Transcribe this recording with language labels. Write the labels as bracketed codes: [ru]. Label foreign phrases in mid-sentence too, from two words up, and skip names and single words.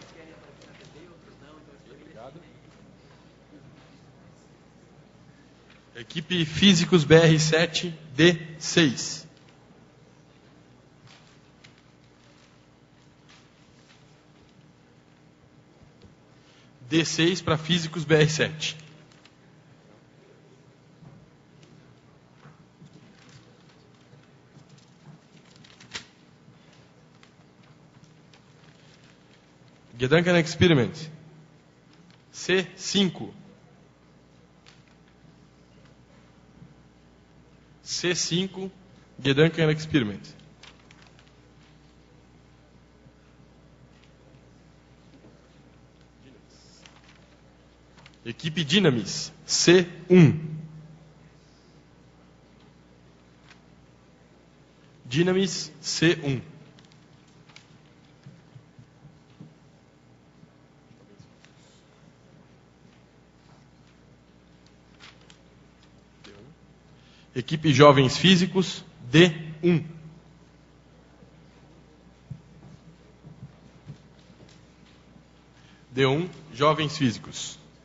[pt] Equipe Físicos BR7 D6. D6 para Físicos BR7. [de] Gedanken Experiment. C5. C5, Gedanken Experiment. [pt] Equipe Dynamis, C1. Dynamis, C1. Equipe Jovens Físicos, D1. D1, Jovens Físicos.